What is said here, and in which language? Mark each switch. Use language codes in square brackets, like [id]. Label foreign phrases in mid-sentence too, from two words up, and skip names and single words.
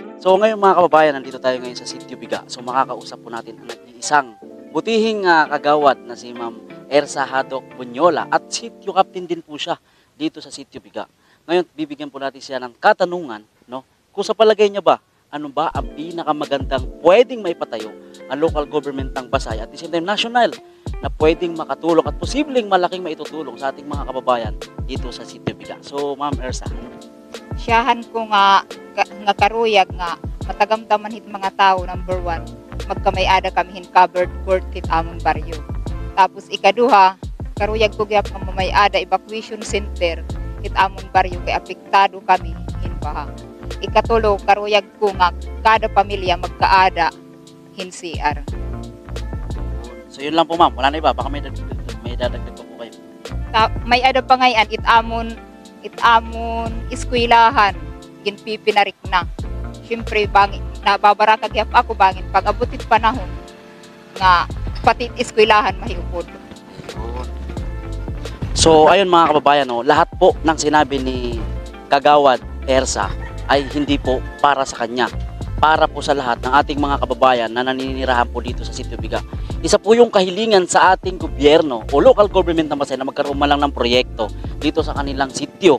[tl] So ngayon mga kababayan, nandito tayo ngayon sa Sitio Biga. So makakausap po natin ang nag-iisang butihing kagawad na si Ma'am Ersa Haddock Bunyola at sitio captain din po siya dito sa Sitio Biga. Ngayon, bibigyan po natin siya ng katanungan, no? Kung sa palagay niya ba, ano ba ang pinakamagandang pwedeng maipatayo ang [en] local government [tl] ng Basay [en] at the same time [tl] national na pwedeng makatulong at posibleng malaking maitutulong sa ating mga kababayan dito sa Sitio Biga. So, Ma'am Ersa. [war] Siyahan ko nga karuyag nga matagamdaman hit mga tao, number 1, magkamay-ada kami hin [en] covered court [war] hit among baryo. Tapos ikaduha, karuyag ko gyap nga mamay-ada [en] evacuation center [war] it amon baryo kay apektado kami hin baha. Ikatulo, karuyag ko nga kada pamilya magkaada hin CR. [tl] So yun lang po ma'am, wala na iba, baka may dadagdag pa po kayo. [war] May ada pa ngayon it amon eskwelahan ginpipinarik na. Siyempre bangin nababara kagyap ako bangin pag abutit panahon nga pati eskwelahan mahiupod. [tl] So ayun mga kababayan, no, lahat po ng sinabi ni Kagawad Ersa ay hindi po para sa kanya, para po sa lahat ng ating mga kababayan na naninirahan po dito sa Sitio Biga. Isa po yung kahilingan sa ating gobyerno o [en] local government [tl] na Masay na magkaroon man lang ng proyekto dito sa kanilang sitio.